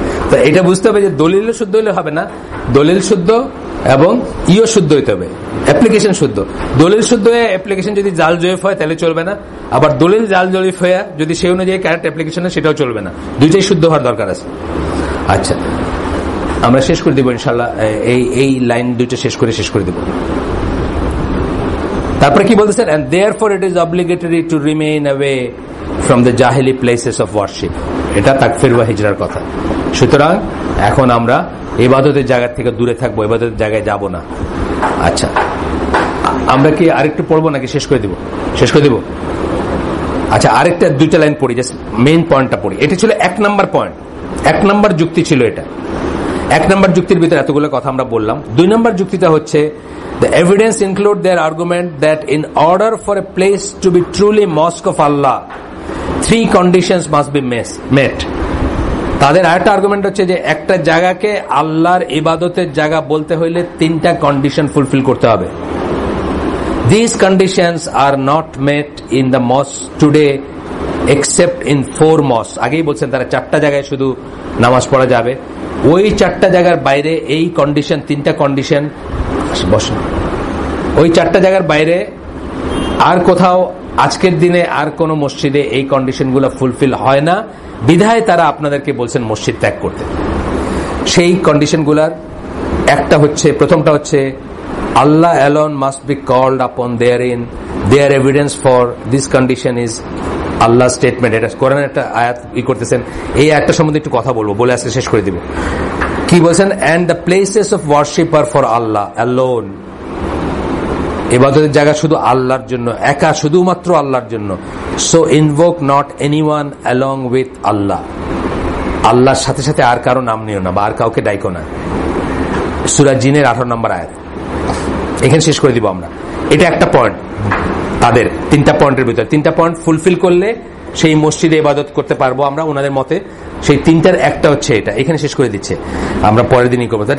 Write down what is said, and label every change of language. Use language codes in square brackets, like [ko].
[bn] তো এটা বুঝতে হবে যে দলিল শুদ্ধ হলে হবে না, দলিল শুদ্ধ এবং শুদ্ধ হইতে হবে, অ্যাপ্লিকেশন শুদ্ধ। দলিল শুদ্ধ হয়ে অ্যাপ্লিকেশন যদি জাল জয়ীফ হয় তাহলে চলবে না, আবার দলিল জাল জয়ীফ হয়ে যদি সেই অনুযায়ী কারেক্ট অ্যাপ্লিকেশন হয় সেটাও চলবে না, দুইটাই শুদ্ধ হওয়ার দরকার আছে। আচ্ছা, আমরা শেষ করে দিব ইনশাআল্লাহ, এই লাইন দুইটা শেষ করে দিব। তারপরে কি বলতেছেন, [en] and therefore it is obligatory to remain away from the jahili places of worship। [bn] এটা তাকফির ওয়া হিজরার কথা। সুতরাং এখন আমরা ইবাদতের জায়গা থেকে দূরে থাকবো, ইবাদতের জায়গায় যাব না। আচ্ছা, আমরা কি আরেকটু পড়বো নাকি শেষ করে দিব? আচ্ছা, আরেকটা দুইটা লাইন পড়ি, জাস্ট মেইন পয়েন্টটা পড়ি। এটা ছিল 1 নাম্বার পয়েন্ট, 1 নাম্বার যুক্তি ছিল এটা। 1 নাম্বার যুক্তির ভিতরে এতগুলো কথা আমরা বললাম। 2 নাম্বার যুক্তিটা হচ্ছে, [en] the evidence include their argument that in order for a place to be truly mosque of Allah, 3 conditions must be met। [bn] তাদের আরেকটা আর্গুমেন্ট হচ্ছে যে একটা জায়গাকে আল্লাহর ইবাদতের জায়গা বলতে হইলে 3টা কন্ডিশন ফুলফিল করতে হবে। [en] These conditions are not met in the mosque today except in 4 mosques। [bn] আগেই বলছেন তারা 4টা জায়গায় শুধু নামাজ পড়া যাবে, ওই 4টা জায়গার বাইরে এই কন্ডিশন, 3টা কন্ডিশন বসে, ওই 4টা জায়গার বাইরে আর কোথাও আজকের দিনে আর কোন মসজিদে এই কন্ডিশনগুলো ফুলফিল হয় না, বিধায় তারা আপনাদেরকে বলছেন মসজিদ ত্যাগ করতে। সেই কন্ডিশনগুলার একটা হচ্ছে, প্রথমটা হচ্ছে [en] Allah alone must be called upon therein, their evidence for this condition is Allah statement. [bn] এটা কোরআনের একটা আয়াত করতেছেন, এই আয়াতটা সম্বন্ধে একটু কথা বলবো, বলে আজকে শেষ করে দিব। কি বলছেন, [en] and the places of worship are for Allah alone। [bn] ইবাদতের জায়গা শুধু আল্লাহর জন্য, একা শুধুমাত্র আল্লাহর জন্য। [en] so invoke not anyone along with Allah। [bn] আল্লাহর সাথে সাথে আর কারো নাম নিও না বা আর কাউকে ডাইকো না। সূরা জিনের 18 নম্বর আয়াত। এখানে শেষ করে দিব আমরা। এটা একটা পয়েন্ট, তাদের 3টা পয়েন্টের ভিতরে 3টা পয়েন্ট ফুলফিল করলে সেই মসজিদে ইবাদত করতে পারবো আমরা ওনাদের মতে। সেই 3টার একটা হচ্ছে এটা, এখানে শেষ করে দিচ্ছে, আমরা পরের দিনই করবো।